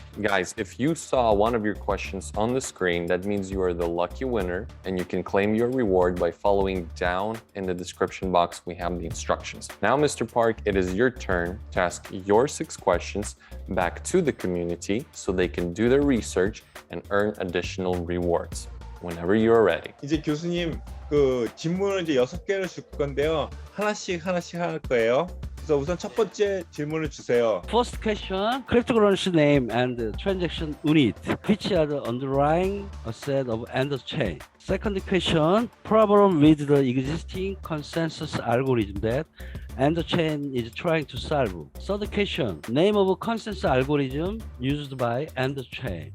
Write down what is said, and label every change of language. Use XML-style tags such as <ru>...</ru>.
<en>Guys, if you saw one of your questions on the screen, that means you are the lucky winner and you can claim your reward by following down in the description box. We have the instructions. Now, Mr. Park, it is your turn to ask your 6 questions back to the community so they can do their research and earn additional rewards. Whenever you are ready.</en> <ko>이제 교수님 그 질문을 이제 6개를 줄 건데요. 하나씩 할 거예요. 그래서 우선 첫 번째 질문을 주세요.</ko> <en>First question, cryptocurrency name and transaction unit, which are the underlying asset of EndosChain. Second question, problem with the existing consensus algorithm that EndosChain is trying to solve. Third question, name of consensus algorithm used by EndosChain.</en>